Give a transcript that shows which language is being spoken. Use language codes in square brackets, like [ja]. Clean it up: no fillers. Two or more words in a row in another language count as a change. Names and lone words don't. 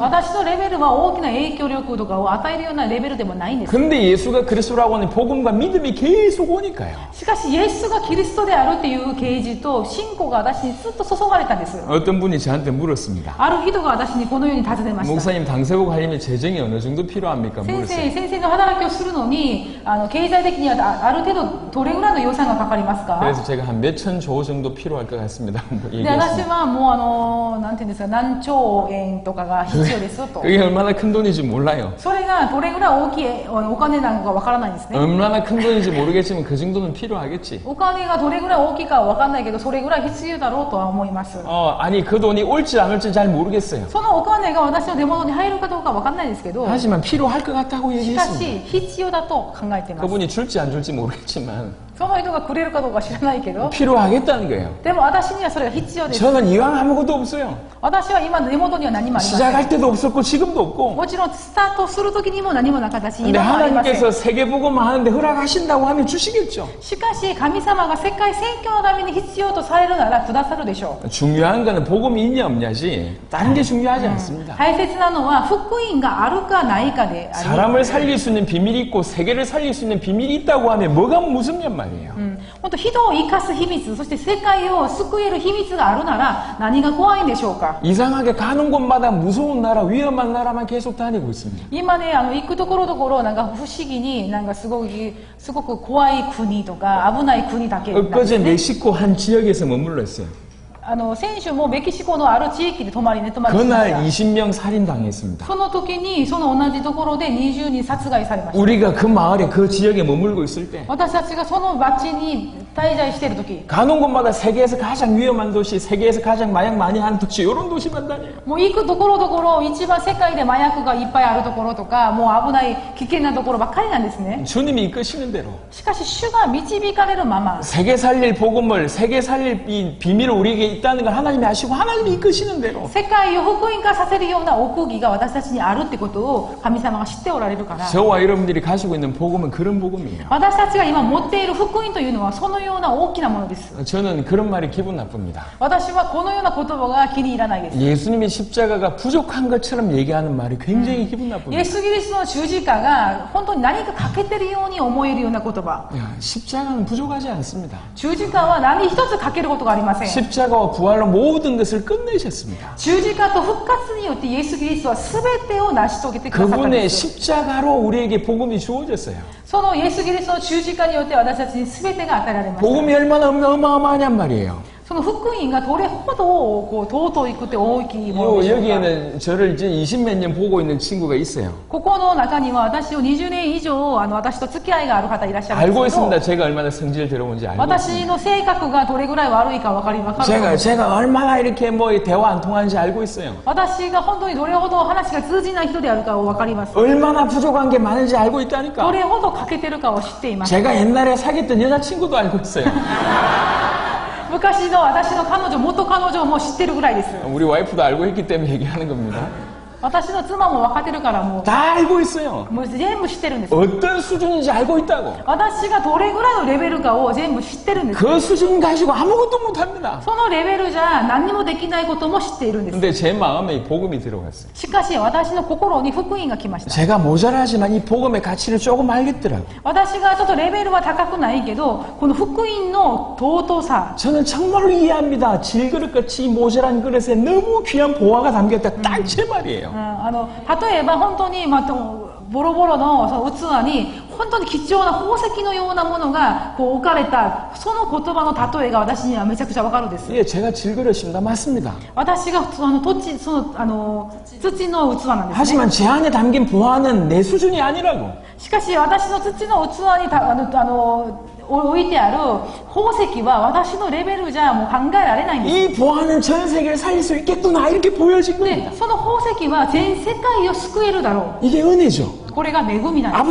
[ja] 私のレベルは大きな影響力とかを与えるようなレベルでもないんです。 [ko] 근데 예수가 그리스도라고 하는 복음과 믿음이 계속 오니까요. [ja] しかしイエスがキリストであるっていう啓示と信仰が私にずっと注がれたんです。 [ko] 어떤 분이 저한테 물었습니다. [ja] ある人が私にこのように尋ねました。 [ko] 목사님 당세복 하려면 재정이 어느 정도 필요합니까? [ja] 先 [ko] 물었어요. [ja] 生の働きをするのに経済的にはある程度どれぐらいの予算がかかりますか？ [ko] 그래서 제가 한 몇천 조 정도 필요할 것 같습니다. 뭐 [ja] で私 [ko] 얘기했습니다. [ja] はもうなんていうんですか何兆円とかが必要ですと。 [ko] 그게 얼마나 큰 돈인지 몰라요. [ja] それがどれぐらい大きいお金なのかわからないんですね。 [ko] 얼마나 큰 돈인지 모르겠지만 그 정도는 필요하겠지. [ja] お金がどれぐらい大きいかはわかんないけどそれぐらい必要だろうとは思います。 [ko] 아니 그 돈이 올지 안 올지 잘 모르겠어요. [ja] そのお金が私の手元に入るかどうかわかんないですけど、 [ko] 하지만 필요할 것 같다고 [ja] しか [ko] 얘기했습니다. [ja] し必要だと考えています。 [ko] 그분이 줄지 안 줄지 모르겠지만 [ja] その人がくれるかどうか知らないけど、 [ko] 필요하겠다는 거예요. [ja] でも私にはそれが必要です。 [ko] 저는 이왕 아무것도 없어요. [ja] 私は今の手元には何もありません。 [ko] 시작할 때도 없었고 지금도 없고. [ja] もちろんスタートする時にも何もなかったし、 [ko] 근데 [ja] 今もありません。 [ko] 하나님께서 세계복음을 하는데 허락하신다고 하면 주시겠죠. [ja] しかし神様が世界宣教のために必要とされるならくださるでしょう。 [ko] 중요한 거는 복음이 있냐 없냐지 다른 게 중요하지 않습니다. [ja] 大切なのは福音があるかないかであり、 [ko] 사람을 살릴 수 있는 비밀이 있고 세계를 살릴 수 있는 비밀이 있다고 하면 뭐가 무섭냔 말이에요. [ja] 本当人を生かす秘密、そして世界を救える秘密があるなら何が怖いんでしょうか。 [ko] 이상하게 가는 곳마다 무서운 나라, 위험한 나라만 계속 다니고 있습니다. [ja] 今ね行くところどころなんか不思議になんかすごく怖い国とか危ない国だけなんです [ko] 엊그제 [ja] ね。 [ko] 멕시코 한 지역에서 머물러 있어요. [ja] 先週もメキシコのある地域で泊まりしました。 [ko] 그날 20명 살인당했습니다. [ja] その時にその同じところで20人殺害されました。 [ko] 우리가 그 마을에 그 지역에 머물고 있을 때 [ja] 私たちがその町に滞在している時、 [ko] 가는 곳마다 세계에서 가장 위험한 도시, 세계에서 가장 마약 많이 하는 도시 이런 도시만 다녀요. [ja] もう行くところどころ一番世界で麻薬がいっぱいあるところとかもう危ない危険なところばっかりなんですね。 [ko] 주님이 이끄시는 대로 [ja] しかし主が導かれるまま、 [ko] 세계 살릴 복음을 세계 살릴 이 비밀을 우리에게 있다는 걸 하나님이 아시고 하나님이 이끄시는 대로 [ja] 世界を福音化させるような奥義が私たちにあるってことを神様が知っておられるから、 [ko] 저와 여러분들이 가지고 있는 복음은 그런 복음이에요. [ja] 私たちが今持っている福音というのはそのような大きなものです。 [ko] 저는 그런 말이 기분 나쁩니다. [ja] 私はこのような言葉が気に入らないです。 [ko] 예수님의 십자가가 부족한 것처럼 얘기하는 말이 굉장히 기분 [ja] イエ [ko] 나쁩니다. [ja] ス・キリストの十字架が本当に何か欠けてるように思えるような言葉。 [ko] 야, 십자가는 부족하지 않습니다. [ja] 十字架は何一つ欠けることがありません。 [ko] 십자가와 부활로 모든 것을 끝내셨습니다. [ja] 十字架と復活によってイエス・キリストは全てを成し遂げてくださったん [ko] 그분의 [ja] です。 [ko] 십자가로 우리에게 복음이 주어졌어요. [ja] そのイエス・キリストの十字架によって私たちに全てが与えられました。 [ko] 복음이 얼마나 어마어마하냔 말이에요. [ja] その福音がどれほど尊くて大きいものでしょうか。 [ko] 여기에는 저를 이제 20몇 년 보고 있는 친구가 있어요. [ja] ここの中には私を20年以上私と付き合いがある方いらっしゃるん [ko] 알고 [ja] ですけど、 [ko] 있습니다. 제가 얼마나 성질 들어온지 알고 있습니다. [ja] 私の性格がどれぐらい悪いか分かるかもしれない。 [ko] 제가 얼마나 이렇게 뭐 대화 안 통하는지 알고 있어요. [ja] 私が本当にどれほど話が通じない人であるかを分かります。 [ko] 얼마나 부족한 게 많은지 알고 [ja] ど [ko] 있다니까. [ja] れほど欠けてるかを知っています。 [ko] 제가 옛날에 사귀었던 여자친구도 알고 있어요. [ja] 昔の私の元彼女も知ってるぐらいです。 [ko] 우리 와이프도 알고 있기 때문에 얘기하는 겁니다. [ja] 私の妻も分かってるからも [ko] 다 알고 있어요. [ja] う全部知ってるんです。 [ko] 어떤 수준인지 알고 있다고. [ja] 私がどれぐらいのレベルかを全部知ってるんです。 [ko] 그 수준 가지고 아무것도 못합니다. [ja] そのレベルじゃ何にもできないことも知っているんです。 [ko] 근데 제 마음에 이 복음이 들어갔어요. [ja] しかし私の心に福音が来ました。 [ko] 제가 모자라지만 이 복음의 가치를 조금 알겠더라고요. [ja] 私がちょっとレベルは高くないけどこの福音の尊さ、 [ko] 저는 정말로 이해합니다. 질그릇같이 이 모자란 그릇에 너무 귀한 보화가 담겼다. 딱 제 말이에요. [ja] 例えば本当に、 ボロボロのその器に本当に貴重な宝石のようなものがこう置かれたその言葉の例えが私にはめちゃくちゃわかるんです。 [ko] 예, 제가 질그릇입니다. 맞습니다. [ja] 私が土の土の器なんですね。 [ko] 하지만 제 안에 담긴 보화는 내 수준이 아니라고. [ja] しかし私の土の器に置いてある宝石は私のレベルじゃもう考えられないんです。 [ko] 이 보화는 전 세계를 살릴 수 있겠구나 이렇게 보여진 [ja] で [ko] 겁니다. [ja] その宝石は全世界を救えるだろ [ko] 이게 은혜죠. [ja] う。これが恵みなんです。